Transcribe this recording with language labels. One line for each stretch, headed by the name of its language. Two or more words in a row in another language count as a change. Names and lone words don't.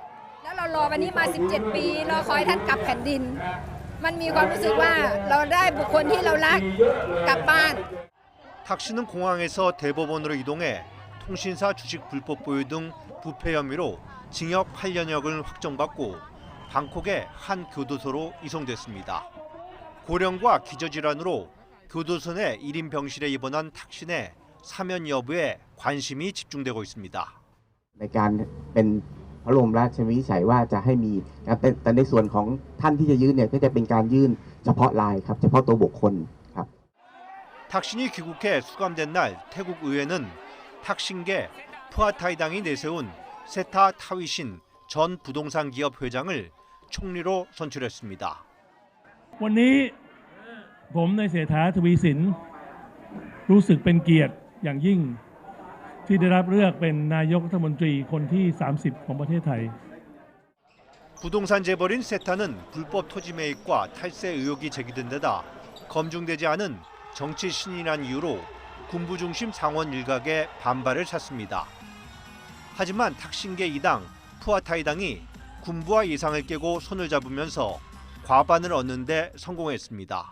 Korean: 탁신은 공항에서 대법원으로 이동해 통신사 주식 불법 보유 등 부패 혐의로 징역 8년형을 확정받고 방콕의 한 교도소로 이송됐습니다. 고령과 기저질환으로 교도소 내 1인 병실에 입원한 탁신의 사면 여부에 관심이 집중되고 있습니다.
Thai: ในการเป็นพระบรมราชวินิจฉัยว่าจะให้มีแต่ในส่วนของท่านที่จะยื่นเนี่ยก็จะเป็นการยื่นเฉพาะรายครับเฉพาะตัวบุคคลครับ
Korean: 탁신이 귀국해 수감된 날 태국 의회는 탁신계 푸아타이당이 내세운 세타 타위신 전 부동산 기업 회장을 총리로 선출했습니다.
Thai: วันนี้ผมในเศรษฐาทวีสินรู้สึกเป็นเกียรติอย่างยิ่งที่ได้รับเลือกเป็นนายกรัฐมนตรีคนที่ 30 ของประเทศไทย
Korean: 부동산 재벌인 세타는 불법 토지 매입과 탈세 의혹이 제기된 데다 검증되지 않은 정치 신인이란 이유로 군부 중심 상원 일각의 반발을 샀습니다. 하지만 탁신계 2당 푸아타이당이 군부와 예상을 깨고 손을 잡으면서 과반을 얻는 데 성공했습니다.